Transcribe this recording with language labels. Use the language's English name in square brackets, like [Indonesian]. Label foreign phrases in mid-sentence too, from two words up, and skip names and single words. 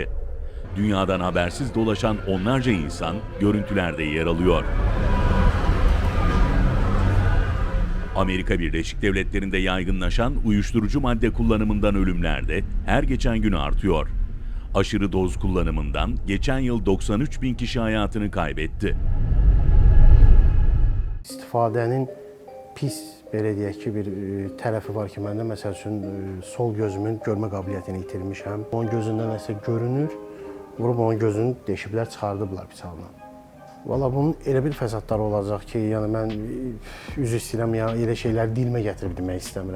[Turkish] Dünyadan habersiz dolaşan onlarca insan görüntülerde yer alıyor. Amerika Birleşik Devletleri'nde yaygınlaşan uyuşturucu madde kullanımından ölümler de her geçen gün artıyor. Aşırı doz kullanımından geçen yıl 93 bin kişi hayatını kaybetti. [Azerbaijani] İstifadənin pis, belə deyək ki, bir tərəfi var ki, məndə məsəl üçün sol gözümün görmə qabiliyyətini itirmişəm. Onun gözündən nəsə görünür, vurub onun gözünü deşiblər, çıxardıblar bıçaqla. Valla bunun elə bir fəsadları olacaq ki, yəni mən üzr istəyirəm, yəni elə şeyləri dilimə gətirib demək istəmirəm.